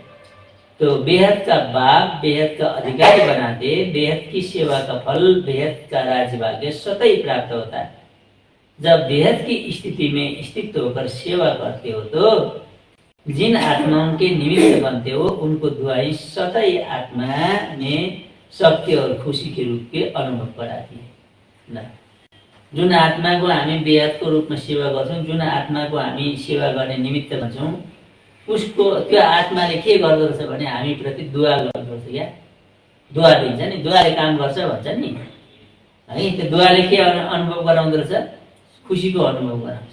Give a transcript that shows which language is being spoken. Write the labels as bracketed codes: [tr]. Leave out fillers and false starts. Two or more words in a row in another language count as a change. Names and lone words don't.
[hi] तो बेहद का बाप बेहद का अधिकारी बनाते, बेहद की सेवा का फल बेहद का राज्य भाग्य सतत प्राप्त होता है। जब बेहद की स्थिति में स्थित होकर सेवा करते हो तो जिन आत्माओं के निमित्त बनते हो उनको दुआई सतत आत्मा में शक्ति और खुशी के रूप के अनुभव कराती है। [ne] जुन आत्मा को हामी बेहद को रूप में सेवा गर्छौं, जुन आत्मा को हामी सेवा गर्ने निमित्त भन्छौं, उसको त्यो आत्माले के गर्दो रहेछ भने हामी प्रति दुआ गर्दो रहेछ। क्या दुआ दिन्छ नि, दुआले काम गर्छ भन्छ नि है। त्यो दुआले के अनुभव गराउँदो रहेछ? खुसीको अनुभव गराउँछ।